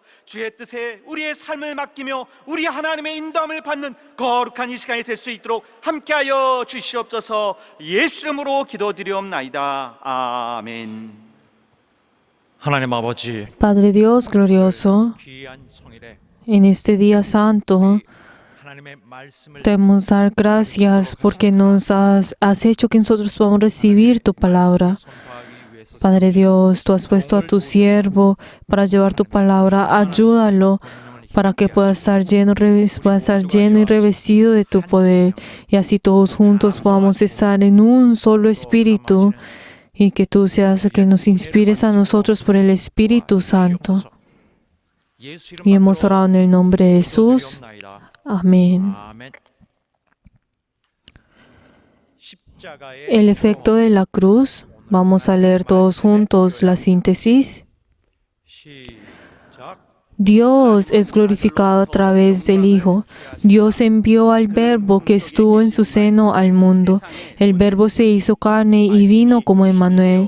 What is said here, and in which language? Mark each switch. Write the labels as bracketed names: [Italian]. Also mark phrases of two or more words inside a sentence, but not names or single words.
[Korean] 주의 뜻에 우리의 삶을 맡기며 우리 하나님의 인도함을 받는 거룩한 이 시간이 될 수 있도록 함께하여 주시옵소서. 예수 이름으로 기도드리옵나이다. 아멘. 하나님 아버지, [Spanish] Padre Dios glorioso, [Korean] 귀한 성일에 [Spanish] en este día santo, [Korean] 하나님의 말씀을 [Spanish] te debemos dar gracias porque nos has hecho que nosotros podamos recibir tu palabra. [Korean] 선포하기 위해서 [Spanish] Padre Dios, tú has puesto a tu siervo para llevar tu palabra. Ayúdalo para que pueda estar lleno y revestido de tu poder. Y así todos juntos podamos estar en un solo espíritu. Y que tú seas que nos inspires a nosotros por el Espíritu Santo. [Korean] 예수 [Spanish] Y hemos [Korean] 이름으로 [Spanish] orado en el nombre de Jesús. [Korean] 기도드리옵나이다. [Spanish] Amén. [Korean] 아멘. 십자가의 [Spanish] El efecto de la cruz. Vamos a leer todos juntos la síntesis. [Korean] 시작. [Spanish] Dios es glorificado a través del Hijo. Dios envió al Verbo que estuvo en su seno al mundo. El Verbo se hizo carne y vino como Emmanuel.